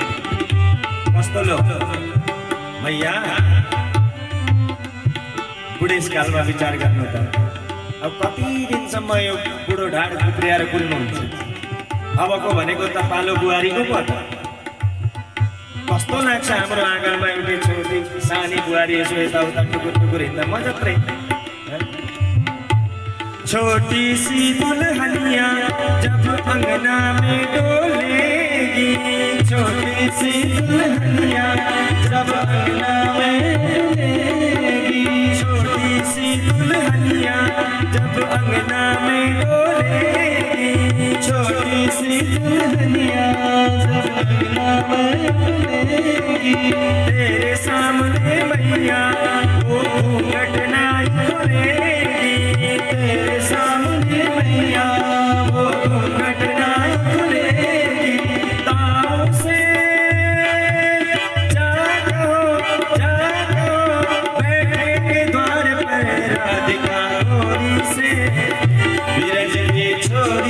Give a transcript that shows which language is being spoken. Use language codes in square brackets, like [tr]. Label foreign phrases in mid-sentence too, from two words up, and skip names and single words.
[ne] कस्तो लोभ मैया बुढेसकालमा विचार गर्नु त अब कति दिनसम्म यो बुढो ढाड कुत्रिएर कुल्नुहुन्छ। अबको भनेको त पालो बुहारीको पो त। कस्तो लाग्छ हाम्रो आँगनमा एउटै छोरी सानी बुहारी यसो यताउता टुकुर टुकुर हिँड्दा मजत्रै। [hi] छोटी सी दुल्हनिया जब अंगना में डोलेगी छोटी सी दुल्हनिया जब अंगना में डोलेगी छोटी सी दुल्हनिया जब अंगना में डोलेगी छोटी सी दुल्हनिया जब अंगना में डोलेगी तेरे सामने मैया वो घूंघट नहीं खुलेगी तेरे सामने मैया वो घूंघट नहीं खुलेगी। तारों से जागो बैठेंगे द्वार पर राधिका गोरी से बिरज की छोरी